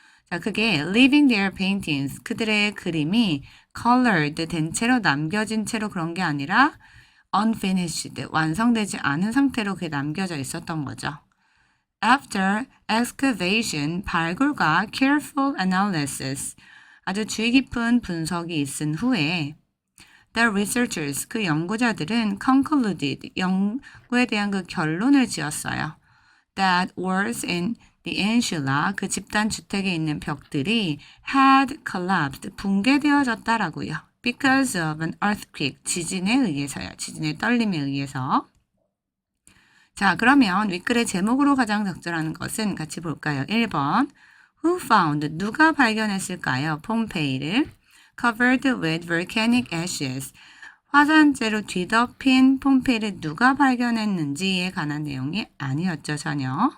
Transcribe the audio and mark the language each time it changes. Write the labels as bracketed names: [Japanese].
[Korean] 자, 그게 [English] leaving their paintings, [Korean] 그들의 그림이 [English] colored, [Korean] 된 채로 남겨진 채로 그런 게 아니라 [English] unfinished, [Korean] 완성되지 않은 상태로 그게 남겨져 있었던 거죠. [English] After excavation, [Korean] 발굴과 [English] careful analysis, [Korean] 아주 주의 깊은 분석이 있은 후에 [English] the researchers, [Korean] 그 연구자들은 [English] concluded, [Korean] 연구에 대한 그 결론을 지었어요. [English] That walls in the insula, [Korean] 그 집단 주택에 있는 벽들이 [English] had collapsed, [Korean] 붕괴되어졌다라고요. [English] Because of an earthquake, [Korean] 지진에 의해서요. 지진의 떨림에 의해서. 자, 그러면 윗글의 제목으로 가장 적절한 것은 같이 볼까요? 1번, [English] Who found, [Korean] 누가 발견했을까요? 폼페이를 [English] covered with volcanic ashes, [Korean] 화산재로 뒤덮인 폼페이를 누가 발견했는지에 관한 내용이 아니었죠, 전혀.